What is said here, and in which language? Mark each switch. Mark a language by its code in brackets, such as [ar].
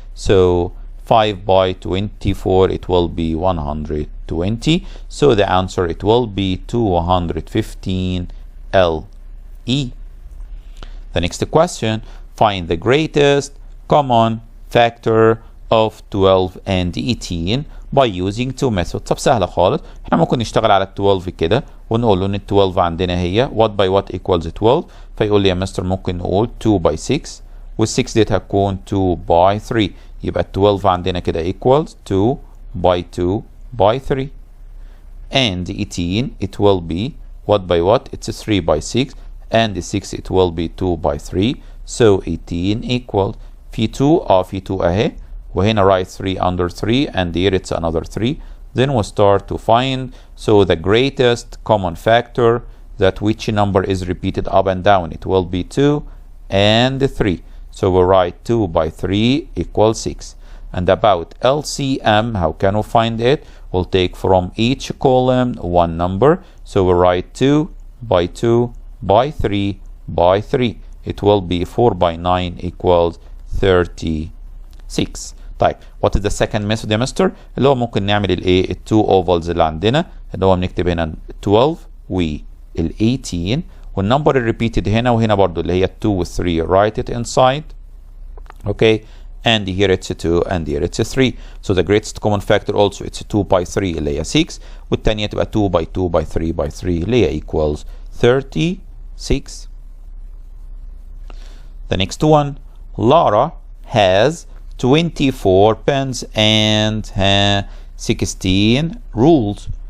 [en] So 5 by 24 it will be 120. So the answer it will be 215 LE. The next question, find the greatest common factor of 12 and 18 by using two methods. [ar] طب سهلة خالص. احنا ممكن نشتغل على ال 12 كده ونقول له ان ال 12 عندنا هي [en] what by what equals 12. [ar] فيقول لي يا مستر ممكن نقول 2 by 6 وال 6 ديت هتكون 2 by 3. يبقى ال 12 عندنا كده [en] equals 2 by 2 by 3. And 18 it will be what by what? It's 3 by 6 and the 6 it will be 2 by 3. So 18 equals [ar] في 2 في 2 اهي وهنا [en] write 3 under 3 and here it's another 3. Then we'll start to find so the greatest common factor that which number is repeated up and down. It will be 2 and 3. So we'll write 2 by 3 equals 6. And about LCM, how can we find it? We'll take from each column one number. So we'll write 2 by 2 by 3 by 3. It will be 4 by 9 equals 36. [ar] طيب [en] what is the second method [ar] يا مستر؟ اللي هو ممكن نعمل الايه؟ التو اوفالز اللي عندنا اللي هو بنكتب هنا 12 وال 18 والنمبر الريبيتد هنا وهنا برضو اللي هي 2 و 3 [en] write it inside. Okay, and here it's 2 and here it's 3. So the greatest common factor also it's 2 by 3 [ar] اللي هي 6 والتانية تبقى [en] 2 by 2 by 3 by 3 اللي هي equals 36. The next one, Lara has 24 pens and 16 rules.